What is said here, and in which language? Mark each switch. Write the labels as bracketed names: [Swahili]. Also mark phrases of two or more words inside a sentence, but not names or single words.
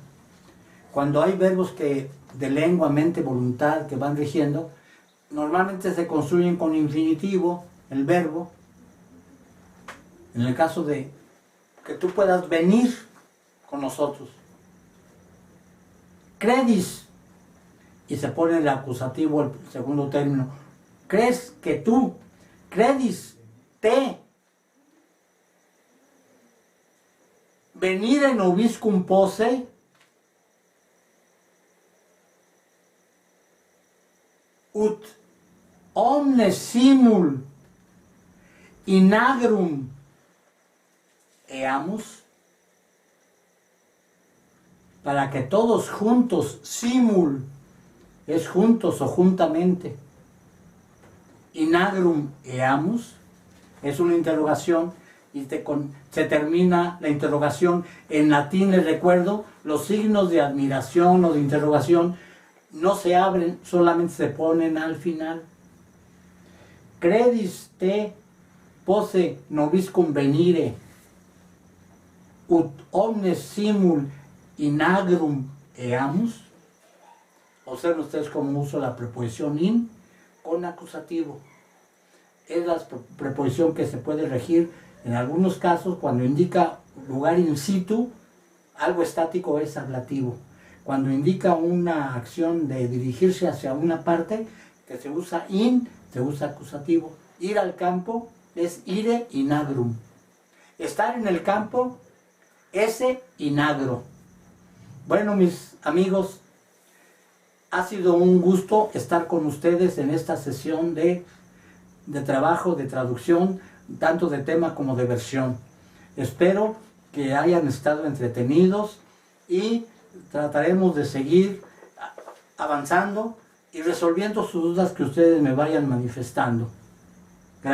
[Spanish] Cuando hay verbos de lengua, mente, voluntad que van rigiendo, normalmente se construyen con infinitivo, el verbo. En el caso de que tú puedas venir con nosotros. Credis, y se pone el acusativo, el segundo término. ¿Crees que tú? [Latin] Credis, te. Venire nobiscum posse, ut omnes simul in agrum eamus, [Spanish] para que todos juntos, simul, es juntos o juntamente, [Latin] in agrum eamus, [Spanish] es una interrogación, y se termina la interrogación. En latín, les recuerdo, los signos de admiración o de interrogación no se abren, solamente se ponen al final. [Latin] Credis te posse nobiscum venire, ut omnes simul in agrum eamus. [Spanish] Observen ustedes cómo uso la preposición in con acusativo. Es la preposición que se puede regir en algunos casos cuando indica lugar [Latin] in situ, [Spanish] algo estático es ablativo. Cuando indica una acción de dirigirse hacia una parte, que se usa in, se usa acusativo. Ir al campo es [Latin] ire in agrum. [Spanish] Estar en el campo, [Latin] esse in agro. [Spanish] Bueno, mis amigos, ha sido un gusto estar con ustedes en esta sesión de trabajo, de traducción, tanto de tema como de versión. Espero que hayan estado entretenidos y trataremos de seguir avanzando y resolviendo sus dudas que ustedes me vayan manifestando.